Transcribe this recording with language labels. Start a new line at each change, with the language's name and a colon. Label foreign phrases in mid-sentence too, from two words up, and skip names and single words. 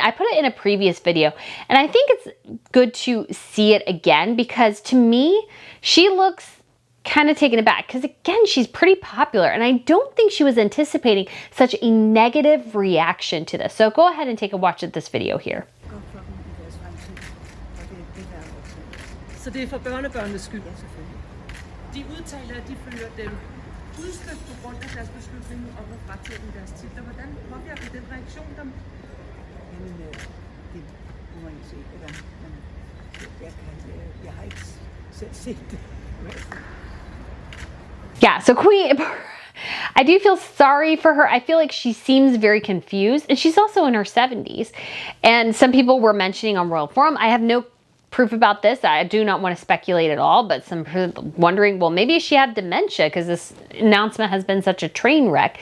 English: I put it in a previous video, and I think it's good to see it again because to me, she looks kind of taken aback because again, she's pretty popular and I don't think she was anticipating such a negative reaction to this. So go ahead and take a watch of this video here.
Danish: Så det for børnebørnenes skyld, selvfølgelig. De udtaler, at de føler dem udstødt på grund af deres beslutning om at fratage dem deres titler. Hvordan påvirker den reaktion dem? Jamen, det må man se, hvordan jeg har ikke selv set det.
English: Yeah, so Queen, I do feel sorry for her. I feel like she seems very confused, and she's also in her 70s. And some people were mentioning on Royal Forum, I have no proof about this. I do not want to speculate at all, but some people wondering, well, maybe she had dementia because this announcement has been such a train wreck.